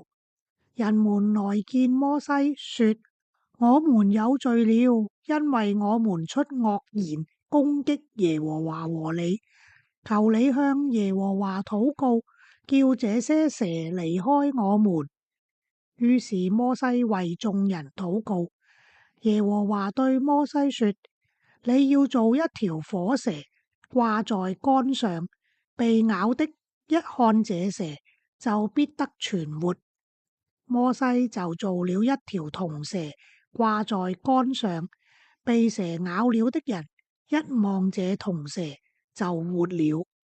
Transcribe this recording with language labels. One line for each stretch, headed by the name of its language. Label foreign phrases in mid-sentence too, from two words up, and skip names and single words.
Chinese: 人們來見摩西，說：我們有罪了，因為我們出惡言攻擊耶和華和你。求你向耶和華禱告，叫這些蛇離開我們。於是摩西為眾人禱告。耶和華對摩西說：你要做一條火蛇，掛在杆上，被咬的一看這蛇，就必得存活。摩西就做了一條銅蛇，掛在杆上，被蛇咬了的人一望這銅蛇，就活了。